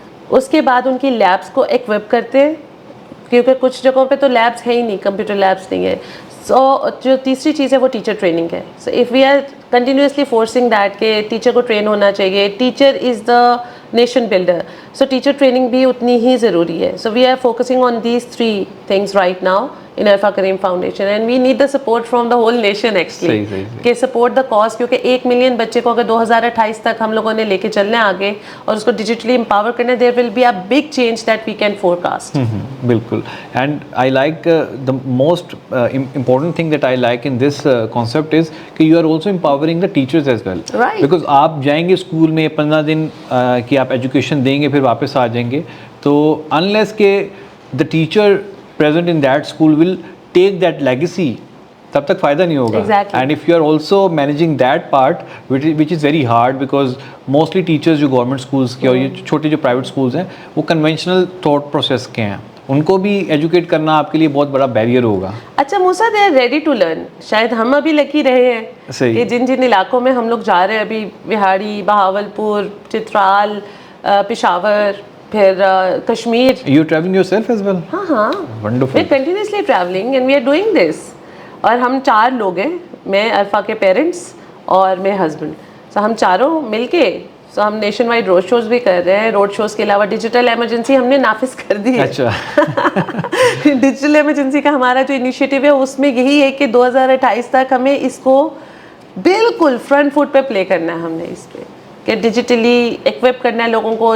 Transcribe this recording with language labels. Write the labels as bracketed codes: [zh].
[ur] اس کے بعد ان کی لیبس کو ایکویپ کرتے ہیں, کیونکہ کچھ جگہوں پہ تو لیبس ہے ہی نہیں, کمپیوٹر لیبس نہیں ہے. سو جو تیسری چیز ہے وہ ٹیچر ٹریننگ ہے. [en] so if we are continuously forcing that [ur] کہ ٹیچر کو ٹرین ہونا چاہیے, [en] teacher is the nation builder, [ur] so teacher training بھی اتنی ہی ضروری ہے. [en] so we are focusing on these 3 things right now in Arfa Kareem Foundation and we need the support from the whole nation actually کہ support the cause, [ur] کیونکہ 1 million بچے کو اگر 2028 تک ہم لوگوں نے لے کے چلنا ہے آگے اور اس کو ڈیجیٹلی امپاور کرنا ہے, [en] there will be a big change that we can forecast. [ur] بالکل. [en] and I like the most important thing that I like in this concept is کہ you are also empowering the teachers as well. Right. [ur] because آپ جائیں گے school میں 15 دن کی آپ education دیں گے, پھر واپس آ جائیں گے, تو unless کہ [en] the teacher present in that school will take that legacy, [ur] تب تک فائدہ نہیں ہوگا. [en] Exactly. and if you are also managing that part which is very hard because mostly teachers [ur] جو گورنمنٹ schools کے اور یہ چھوٹے جو private schools ہیں وہ conventional thought process کے ہیں, ان کو بھی ایجوکیٹ کرنا آپ کے لیے بہت بڑا بیریئر ہوگا. [en] اچھا Musa, they are ready to learn. [ur] شاید ہم ابھی لکی رہے ہیں کہ جن علاقوں میں ہم لوگ جا رہے ہیں ابھی, بہاڑی, بہاولپور, چترال, پشاور, پھر Kashmir. [en] You traveling yourself as well? [ur] ہاں, [en] Wonderful. we're continuously traveling and we are doing this. [ur] اور ہم 4 لوگ ہیں, میں, عرفہ کے پیرنٹس اور میرے ہسبینڈ. سو ہم چاروں مل کے سو ہم نیشن وائڈ روڈ شوز بھی کر رہے ہیں. روڈ شوز کے علاوہ ڈیجیٹل ایمرجنسی ہم نے نافذ کر دی ہے. اچھا. ڈیجیٹل ایمرجنسی کا ہمارا جو انیشیٹو ہے اس میں یہی ہے کہ 2028 تک ہمیں اس کو بالکل فرنٹ فٹ پہ پلے کرنا ہے. ہم نے اس پہ کہ ڈیجیٹلی ایکویپ کرنا ہے لوگوں کو.